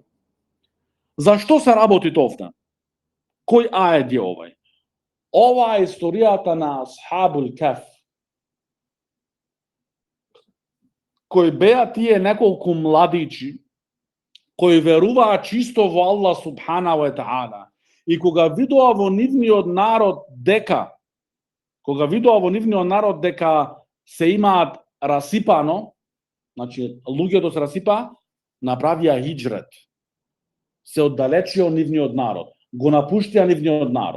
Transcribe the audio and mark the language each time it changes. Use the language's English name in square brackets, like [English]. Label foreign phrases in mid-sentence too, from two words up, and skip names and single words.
[Macedonian] Зашто се работи овде? Кој ајет е овај? Ова е историјата на Асхабул Кеф, кои беа тие неколку младичи, кои веруваа чисто во Аллах [Arabic] سبحانه وتعالى. [Macedonian] И кога видоа во нивниот народ дека се имаат расипано, значи луѓето се расипаа, направија хиџрет. Се оддалечија од нивниот народ, го напуштија нивниот народ.